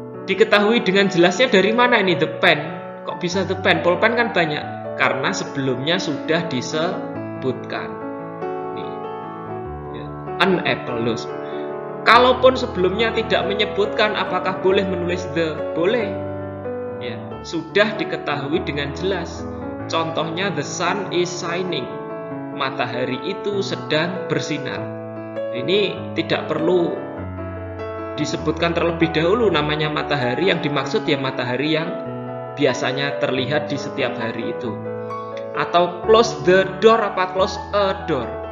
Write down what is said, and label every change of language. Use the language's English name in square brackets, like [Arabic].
[Indonesian] Diketahui dengan jelasnya dari mana ini [English] the pen? [Indonesian] Kok bisa the pen? Pulpen kan banyak. Karena sebelumnya sudah disebutkan. Nih. Ya. [English] An apple [Indonesian] loh. Kalaupun sebelumnya tidak menyebutkan, apakah boleh menulis the? Boleh. Ya. Sudah diketahui dengan jelas. Contohnya [English] the sun is shining. [Indonesian] Matahari itu sedang bersinar. Ini tidak perlu disebutkan terlebih dahulu namanya matahari. Yang dimaksud ya matahari yang biasanya terlihat di setiap hari itu. Atau [English] close the door [Indonesian] apa [English] close a door?